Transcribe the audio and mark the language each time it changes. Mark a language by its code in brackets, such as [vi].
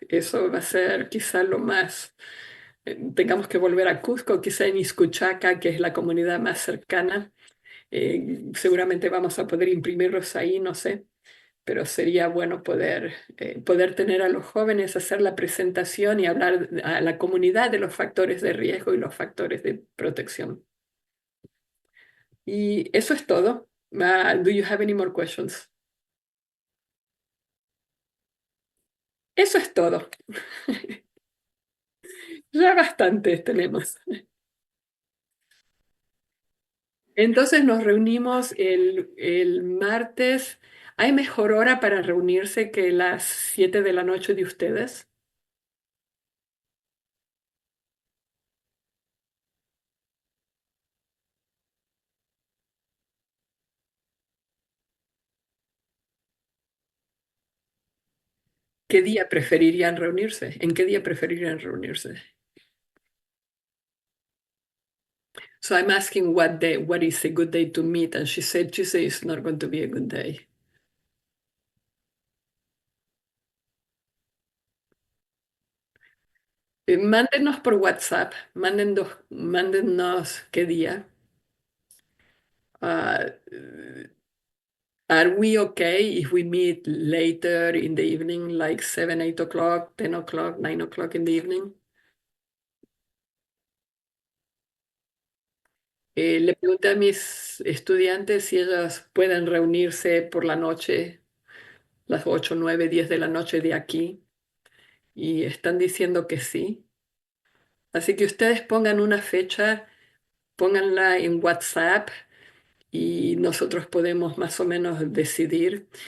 [es] Eso va a ser quizá lo más. Tengamos que volver a Cusco, quizá en Iscuchaca, que es la comunidad más cercana. Seguramente vamos a poder imprimirlos ahí, no sé, pero sería bueno poder tener a los jóvenes, hacer la presentación y hablar a la comunidad de los factores de riesgo y los factores de protección. Y eso es todo. [en] Do you have any more questions? [es] Eso es todo. Ya bastantes tenemos. Entonces nos reunimos el martes. ¿Hay mejor hora para reunirse que las 7 de la noche de ustedes? ¿Qué día preferirían reunirse? ¿En qué día preferirían reunirse? [en] So I'm asking what is a good day to meet, and she said Tuesday is not going to be a good day. [es] Mándenos por WhatsApp, mándennos qué día. [en] Uh, are we okay if we meet later in the evening, like 7, 8 o'clock, 10 o'clock, 9 o'clock in the evening? [es] Le pregunté a mis estudiantes si ellas pueden reunirse por la noche, las 8, 9, 10 de la noche de aquí, y están diciendo que sí. Así que ustedes pongan una fecha, pónganla en WhatsApp y nosotros podemos más o menos decidir.